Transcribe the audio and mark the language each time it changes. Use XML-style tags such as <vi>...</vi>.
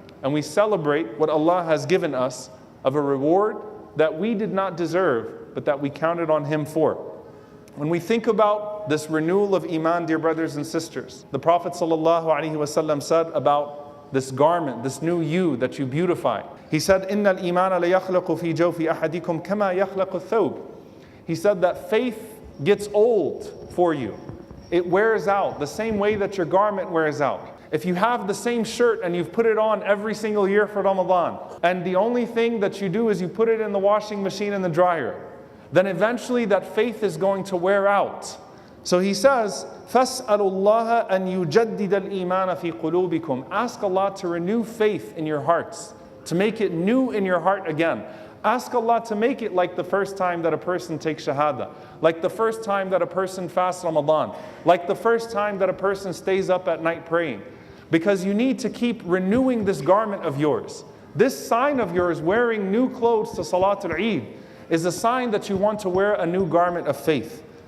<en>And we celebrate what Allah has given us of a reward that we did not deserve, but that we counted on Him for. When we think about this renewal of Iman, dear brothers and sisters, the Prophet ﷺ said about this garment, this new you that you beautify. He said,</en> <ar>إِنَّ الْإِيمَانَ لَيَخْلَقُ فِي جَوْفِ أَحَدِكُمْ كَمَا يَخْلَقُ الثَّوْبِ.</ar> <en>He said that faith gets old for you. It wears out the same way that your garment wears out. If you have the same shirt and you've put it on every single year for Ramadan, and the only thing that you do is you put it in the washing machine and the dryer, then eventually that faith is going to wear out. So he says,</en> <ar>فَاسْأَلُوا اللَّهَ أَنْ يُجَدِّدَ الْإِيمَانَ فِي قُلُوبِكُمْ.</ar> <en>Ask Allah to renew faith in your hearts, to make it new in your heart again. Ask Allah to make it like the first time that a person takes Shahada, like the first time that a person fasts Ramadan, like the first time that a person stays up at night praying. Because you need to keep renewing this garment of yours. This sign of yours, wearing new clothes to Salatul Eid, is a sign that you want to wear a new garment of faith.</en>